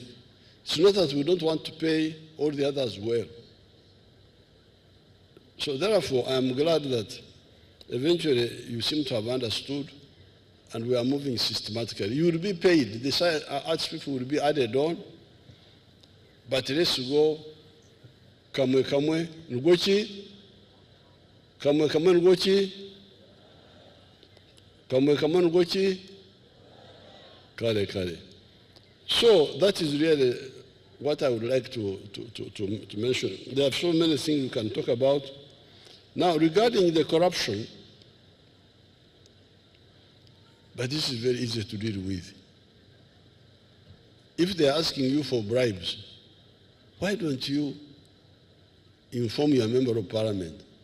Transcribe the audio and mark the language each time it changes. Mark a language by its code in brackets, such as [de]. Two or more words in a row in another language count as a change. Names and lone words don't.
[en] It's not that we don't want to pay all the others well. So therefore, I am glad that eventually you seem to have understood, and we are moving systematically. You will be paid. The arts people will be added on, but let's go [sn] kamwe ngochi, kamwe ngochi, kamwe ngochi, kare. [en] So that is really what I would like to mention. There are so many things we can talk about. Now, regarding the corruption, but this is very easy to deal with. If they are asking you for bribes, why don't you inform your member of parliament?